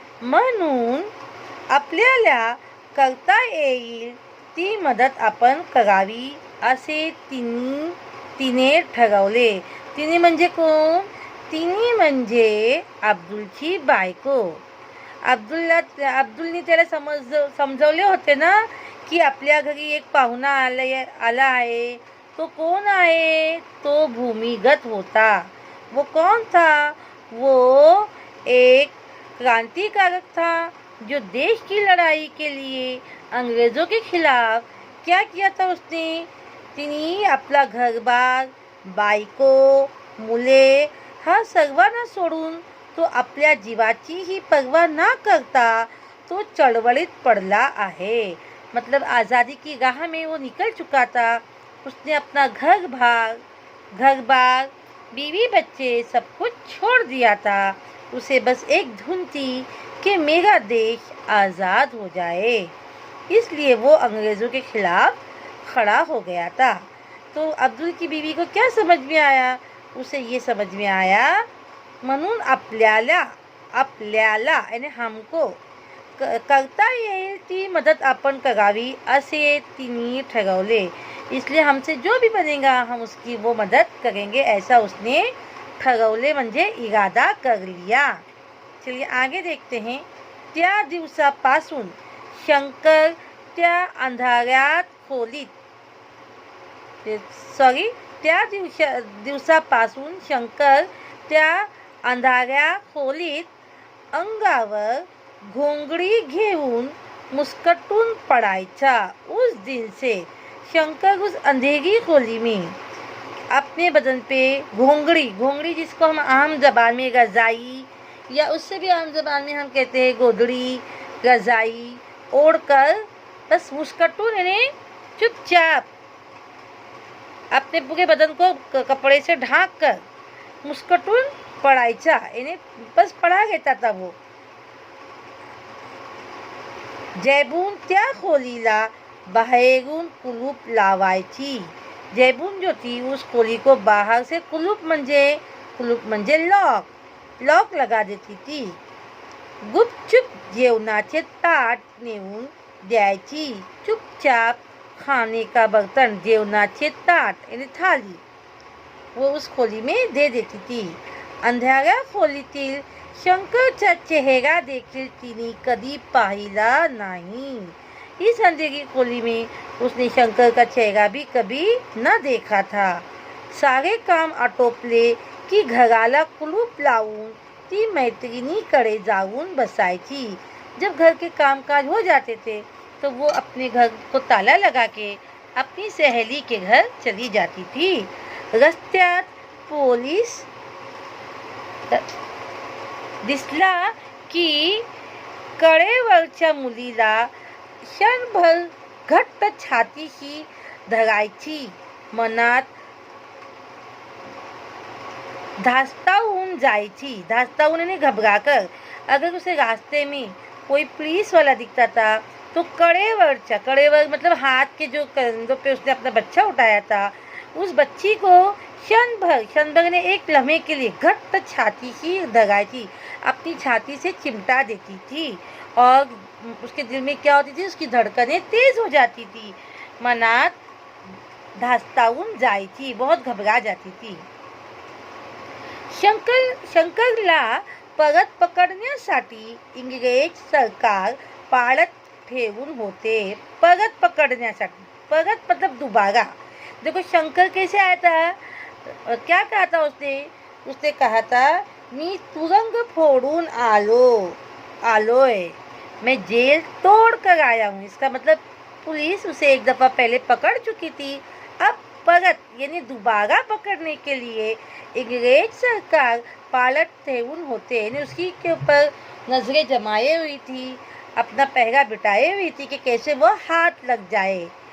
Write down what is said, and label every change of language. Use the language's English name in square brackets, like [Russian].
[Marathi] म्हणून आपल्याला करता येईल ती मदत आपण करावी असे तिने ठरवले। तिने म्हणजे कोण? तिने म्हणजे अब्दुलची बायको। अब्दुलने त्याला समजवले होते ना की आपल्या घरी एक पाहुणा आला आहे। तो कौन आहे? तो भूमिगत होता। [Hindi] वो कौन था? वो एक क्रांतिकारक था जो देश की लड़ाई के लिए अंग्रेज़ों के खिलाफ क्या किया था उसने? [Marathi] तिने आपला घरबार, बायको, मुले हा सर्वांना सोडून तो आपल्या जीवाची ही पर्वा न करता तो चळवळीत पड़ला है। [Hindi] मतलब आज़ादी की राह में वो निकल चुका था। उसने अपना घर बार, बीवी बच्चे सब कुछ छोड़ दिया था। उसे बस एक धुन थी कि मेरा देश आज़ाद हो जाए। इसलिए वो अंग्रेज़ों के खिलाफ खड़ा हो गया था। तो अब्दुल की बीवी को क्या समझ में आया? उसे ये समझ में आया [Marathi] म्हणून आपल्याला [Hindi] यानी हमको [Marathi] करता येईल ती मदत आपण करावी असे तिने ठरवले। [Hindi] इसलिए हमसे जो भी बनेगा हम उसकी वो मदद करेंगे, ऐसा उसने ठरवले म्हणजे इरादा कर लिया। चलिए आगे देखते हैं। [Marathi] त्या दिवसापासून शंकर त्या अंधाऱ्यात खोलीत त्या दिवसापासून शंकर त्या अंधाऱ्या खोलीत अंगावर घोंगडी घेऊन मुस्कटून पड़ायचा। [Hindi] उस दिन से शंकर उस अंधेरी खोली में अपने बदन पे घोंगड़ी जिसको हम आम जबान में रजाई या उससे भी आम जबान में हम कहते हैं गोदड़ी, रजाई ओढ़कर बस मुस्कटून यानी चुपचाप अपने पूरे बदन को कपड़े से ढांक कर [Marathi] मुस्कटून पड़ायचा [Hindi] यानी बस पड़ा रहता था वो। [Marathi] जैबून त्या खोलीला बाहेरून कुलूप लावायची। [Hindi] जैबून जो थी उस खोली को बाहर से कुलूप म्हणजे लॉक लगा देती थी। [Marathi] गुपचुप जेवणाचे ताट नेऊन द्यायची। [Hindi] चुपचाप खाने का बर्तन, [Marathi] जेवणाचे ताट [Hindi] यानी थाली वो उस खोली में दे देती थी। [Marathi] अंधाऱ्या खोलीतील शंकरचा चेहरा देखील तिने कधी पाहिला नाही। [Hindi] इस अंधेरी खोली में उसने शंकर का चेहरा भी कभी न देखा था। [Marathi] सारे काम आटोपले की घराला कुलूप लावून ती मैत्रिणीकडे जाऊन बसायची। [Hindi] जब घर के कामकाज हो जाते थे तो वो अपने घर को ताला लगा के अपनी सहेली के घर चली जाती थी। [Marathi] रस्त्यात पोलीस दिसला की कडेवरच्या मुलीला क्षणभर घट्ट छातीशी धरायची, मनात धास्तावून जायची, धास्तावून [Hindi] यानी घबराकर। अगर उसे रास्ते में कोई पुलिस वाला दिखता था तो कड़ेवर मतलब हाथ के जो कंधों पे उसने अपना बच्चा उठाया था, उस बच्ची को क्षण भर ने एक लम्हे के लिए घट्ट छाती ही धगाई, अपनी छाती से चिमटा देती थी और उसके दिल में क्या होती थी, उसकी धड़कनें तेज हो जाती थी, [Marathi] मनात धास्तावून जायची, [Hindi] बहुत घबरा जाती थी। [Marathi] शंकरला परत पकडण्यासाठी इंग्रज सरकार पाळत ठेवून होते। परत पकड़ण्यासाठी, परत [Hindi] मतलब दोबारा। देखो शंकर कैसे आया था, क्या कहा था उसने कहा था, [Marathi] मी तुरंग फोड़ून आलोय, [Hindi] मैं जेल तोड़ कर आया हूँ। इसका मतलब पुलिस उसे एक दफ़ा पहले पकड़ चुकी थी, अब परत यानी दोबारा पकड़ने के लिए अंग्रेज सरकार [Marathi] पालट ठेवून होते, [Hindi] यानी उसकी के ऊपर नजरें जमाए हुई थी, अपना पहरा बिठाए हुई थी कि कैसे वो हाथ लग जाए।